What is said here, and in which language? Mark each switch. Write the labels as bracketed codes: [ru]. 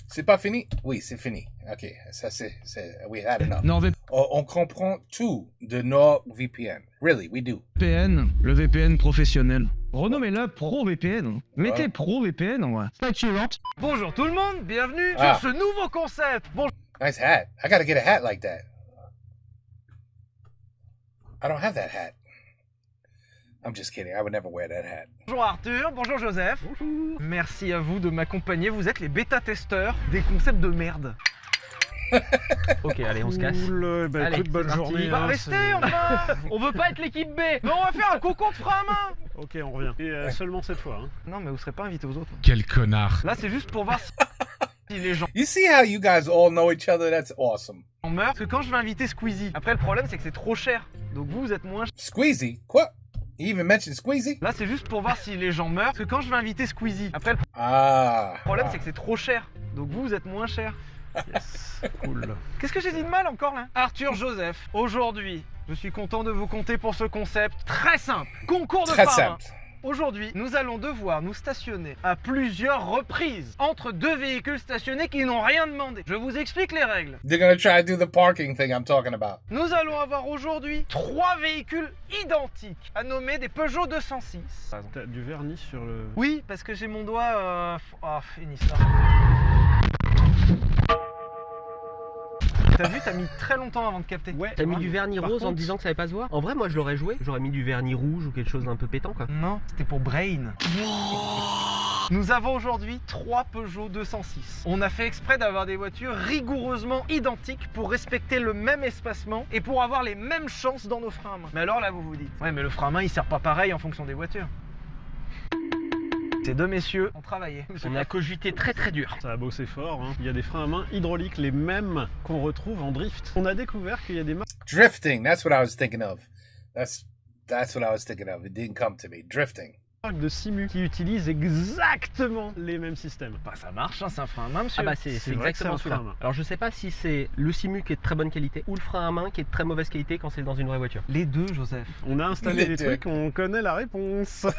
[fr] C'est pas fini? Oui, c'est fini. Ok, ça c'est... [en] We had enough. [fr] NordVPN. On comprend tout de NordVPN. [en] Really, we do. [fr] Le VPN professionnel. Renommez-le ProVPN. Mettez ProVPN, ouais. Slide suivante. Bonjour tout le monde, bienvenue sur ce nouveau concept. Bonjour. [en] Nice hat. I gotta get a hat like that. I don't have that hat. I'm just kidding, I would never wear that hat. [fr] Bonjour Arthur, bonjour Joseph. Bonjour. Merci à vous de m'accompagner, vous êtes les bêta-testeurs des concepts de merde. Ok, allez, on se casse. Bah, allez, écoute, bonne journée. Bah, restez, enfin. On veut pas être l'équipe B. Mais on va faire un concours de frein à main. Ok, on revient. Et seulement cette fois. Hein. Non, mais vous serez pas invités aux autres. Quel connard. Là, c'est juste pour voir si les gens... [en] You see how you guys all know each other? That's awesome. [fr] On meurt parce que quand je vais inviter Squeezie. Après, le problème, c'est que c'est trop cher. Donc vous êtes moins... Squeezie? Quoi? [en] You even mentioned Squeezie? [fr] Là, c'est juste pour voir si les gens meurent. Parce que quand je vais inviter Squeezie. Après, le problème, c'est que c'est trop cher. Donc vous êtes moins cher. [en] Yes, cool. [fr] Qu'est-ce que j'ai dit de mal encore là? Arthur Joseph, aujourd'hui, je suis content de vous compter pour ce concept très simple. Concours de frein. Aujourd'hui, nous allons devoir nous stationner à plusieurs reprises entre 2 véhicules stationnés qui n'ont rien demandé. Je vous explique les règles. [en] They're gonna try to do the parking thing I'm talking about. [fr] Nous allons avoir aujourd'hui 3 véhicules identiques, à nommer des Peugeot 206. T'as du vernis sur le... Oui, parce que j'ai mon doigt... Oh, finis ça. T'as vu, t'as mis très longtemps avant de capter. Ouais, t'as mis du vernis rose en disant que ça allait pas se voir. En vrai, moi je l'aurais joué. J'aurais mis du vernis rouge ou quelque chose d'un peu pétant quoi. Non, c'était pour Brain. Wow. Nous avons aujourd'hui 3 Peugeot 206. On a fait exprès d'avoir des voitures rigoureusement identiques pour respecter le même espacement et pour avoir les mêmes chances dans nos freins à main. Mais alors là, vous vous dites, ouais, mais le frein à main, il sert pas pareil en fonction des voitures. Ces deux messieurs ont travaillé. On a cogité très très dur. Ça a bossé fort, hein. Il y a des freins à main hydrauliques, les mêmes qu'on retrouve en drift. On a découvert qu'il y a des marques... [en] Drifting, that's what I was thinking of. That's what I was thinking of. It didn't come to me. Drifting. [fr] de Simu qui utilisent exactement les mêmes systèmes. Bah ça marche, hein, c'est un frein à main, monsieur. Ah bah c'est exactement ça. Alors je sais pas si c'est le Simu qui est de très bonne qualité ou le frein à main qui est de très mauvaise qualité quand c'est dans une vraie voiture. Les deux, Joseph. On a installé des trucs, on connaît la réponse.